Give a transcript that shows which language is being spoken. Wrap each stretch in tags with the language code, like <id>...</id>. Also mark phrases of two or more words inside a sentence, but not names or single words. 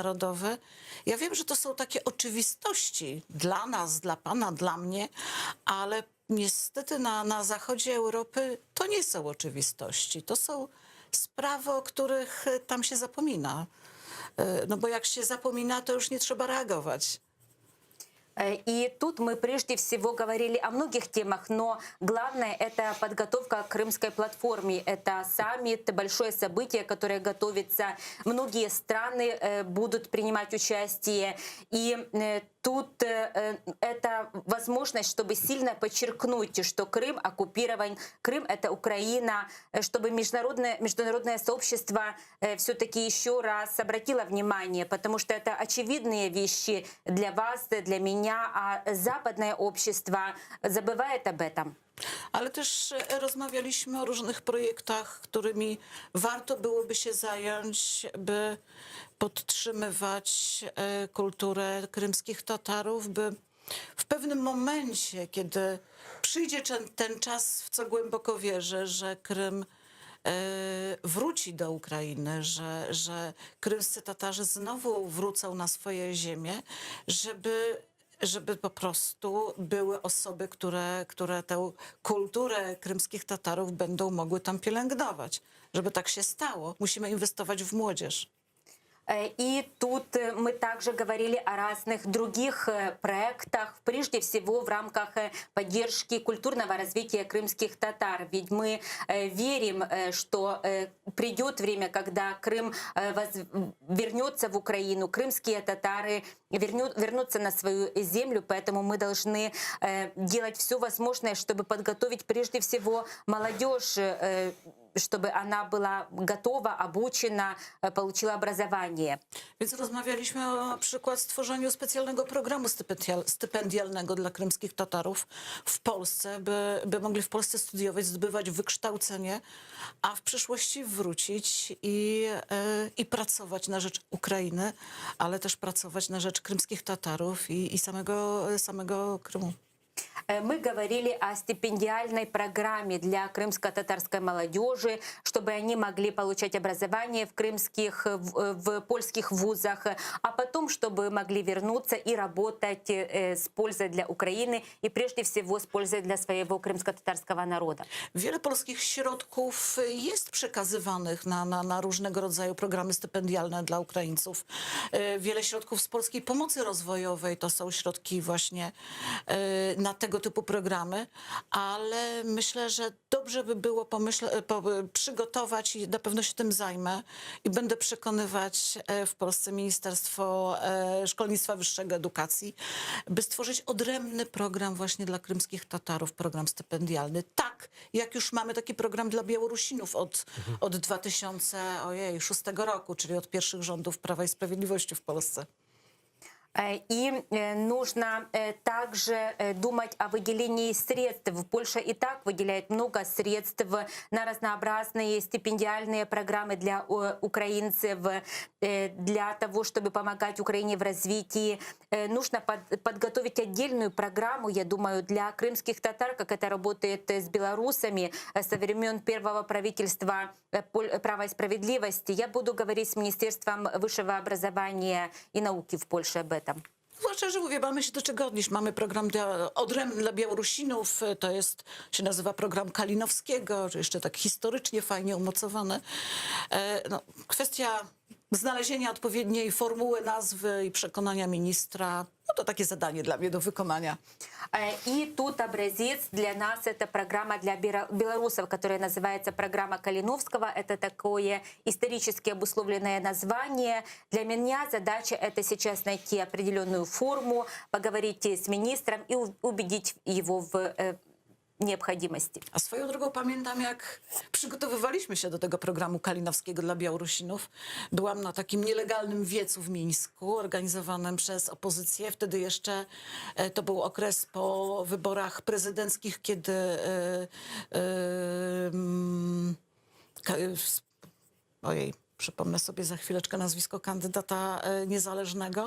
<pl>Ja wiem, że to są takie oczywistości dla nas, dla pana, dla mnie, ale niestety na zachodzie Europy to nie są oczywistości. To są sprawy, o których tam się zapomina. No bo jak się zapomina, to już nie trzeba reagować.</pl> <ru>И тут мы прежде всего говорили о многих темах, но главное — это подготовка к Крымской платформе. Это саммит, большое событие, которое готовится. Многие страны будут принимать участие. И тут это возможность, чтобы сильно подчеркнуть, что Крым оккупирован, Крым — это Украина, чтобы международное сообщество все-таки еще раз обратило внимание, потому что это очевидные вещи для вас, для меня, а западное общество забывает об этом.</ru> <pl>Ale też rozmawialiśmy o różnych projektach, którymi warto byłoby się zająć, by podtrzymywać kulturę krymskich Tatarów, by w pewnym momencie, kiedy przyjdzie ten czas, w co głęboko wierzę, że Krym wróci do Ukrainy, że krymscy Tatarzy znowu wrócą na swoje ziemię, żeby po prostu były osoby, które tę kulturę krymskich Tatarów będą mogły tam pielęgnować. Żeby tak się stało, musimy inwestować w młodzież.</pl> <ru>И тут мы также говорили о разных других проектах, прежде всего в рамках поддержки культурного развития крымских татар. Ведь мы верим, что придет время, когда Крым вернется в Украину, крымские татары вернутся на свою землю, поэтому мы должны делать все возможное, чтобы подготовить прежде всего молодежь, чтобы она была готова, обучена, получила образование.</ru> <pl>Więc rozmawialiśmy o na przykład stworzeniu specjalnego programu stypendialnego dla krymskich Tatarów w Polsce, by mogli w Polsce studiować, zdobywać wykształcenie, a w przyszłości wrócić i pracować na rzecz Ukrainy, ale też pracować na rzecz krymskich Tatarów i samego Krymu. Мы говорили о стипендиальной программе для крымско-татарской молодежи, чтобы они могли получать образование в польских вузах, а потом, чтобы могли вернуться и работать с пользой для Украины и прежде всего с пользой для своего крымско-татарского народа. Wiele polskich środków jest przekazywanych na różnego rodzaju programy stypendialne dla Ukraińców. Wiele środków z polskiej pomocy rozwojowej to są środki właśnie na tego typu programy, ale myślę, że dobrze by było przygotować i na pewno się tym zajmę i będę przekonywać w Polsce Ministerstwo Szkolnictwa Wyższego, Edukacji, by stworzyć odrębny program właśnie dla krymskich Tatarów, program stypendialny. Tak, jak już mamy taki program dla Białorusinów od 2006 roku, czyli od pierwszych rządów Prawa i Sprawiedliwości w Polsce.</pl> <ru>И нужно также думать о выделении средств. Польша и так выделяет много средств на разнообразные стипендиальные программы для украинцев, для того, чтобы помогать Украине в развитии. Нужно подготовить отдельную программу, я думаю, для крымских татар, как это работает с белорусами со времен первого правительства права и справедливости. Я буду говорить с Министерством высшего образования и науки в Польше об этом.</ru> <pl>Zwłaszcza, że mówię, mamy się do czego odnieść. Mamy program odrębny dla Białorusinów, się nazywa program Kalinowskiego, czy jeszcze tak historycznie fajnie umocowany. Kwestia znalezienia odpowiedniej formuły, nazwy i przekonania ministra, no to takie zadanie dla mnie do wykonania.</pl> <ru>И тут образец для нас — это программа для белорусов, которая называется программа Калиновского. Это такое исторически обусловленное название. Для меня задача — это сейчас найти определенную форму, поговорить с министром и убедить его в необходимости.</ru> <pl>A swoją drogą pamiętam, jak przygotowywaliśmy się do tego programu Kalinowskiego dla Białorusinów. Byłam na takim nielegalnym wiecu w Mińsku, organizowanym przez opozycję. Wtedy jeszcze to był okres po wyborach prezydenckich, kiedy przypomnę sobie za chwileczkę nazwisko kandydata niezależnego.</pl>